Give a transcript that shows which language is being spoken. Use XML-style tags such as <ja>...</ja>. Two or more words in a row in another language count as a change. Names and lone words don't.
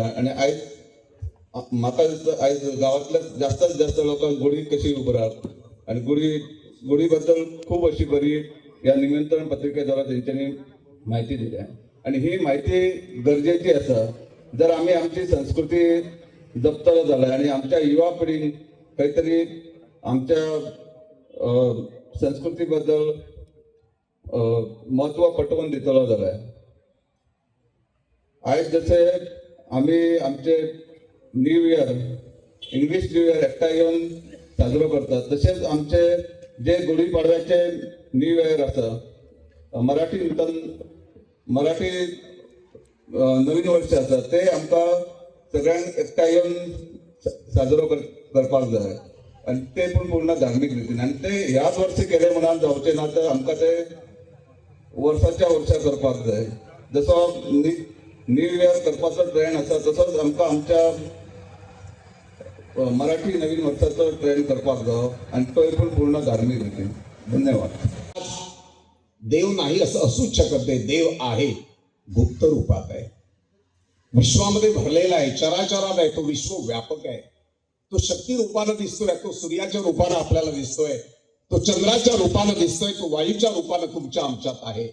<kok>आणि आज म्हाका आज गावातल्या जास्तीत जास्त लोकांक गुढी कशी उभारप आणि गुढी बद्दल खूप अशी बरी या निमंत्रण पत्रिकेद्वारे त्यांच्यानी माहिती दिली आहे। आणि ही माहिती गरजेची असा जर आम्ही आमची संस्कृती जपतलो जाल्यार आणि आमच्या युवा पिढीक काहीतरी आमच्या संस्कृती बद्दल महत्व पटवून दितलो जाल्यार आज जसे आम्ही आमचे</kok> <en>new year English new year</en> <kok>एकठांय येवन साजरो करतात तसेच आमचे जे गुढीपाडव्याचे</kok> <en>new year</en> <kok>आसा मराठी नवीन वर्ष आसा ते आमकां सगळ्यांक एकठांय येवन साजरो करपाक जाय। आणि ते पण पूर्ण धार्मिक रीतीने आणि ते ह्याच वर्षी केले म्हणून जावचे ना तर आमकां ते वर्षाच्या वर्षा करपाक जाय। जसो</kok> <en>new year</en> <kok>करपाचो ट्रेंड आसा तसोच आमकां आमच्या मराठी नवीन वर्षाचो ट्रेंड करपाक जाय आणि तोय पण पूर्ण धार्मिक रितीन. धन्यवाद.</kok> <mr>देव नाही असं असूच शकत नाही. देव आहे, गुप्त रूपात आहे, विश्वामध्ये भरलेला आहे, चराचरात आहे, तो विश्व व्यापक आहे. तो शक्ती रूपानं दिसतोय, तो सूर्याच्या रूपानं आपल्याला दिसतोय, तो चंद्राच्या रूपानं दिसतोय, तो वायूच्या रूपानं तुमच्या आमच्यात आहे.</mr>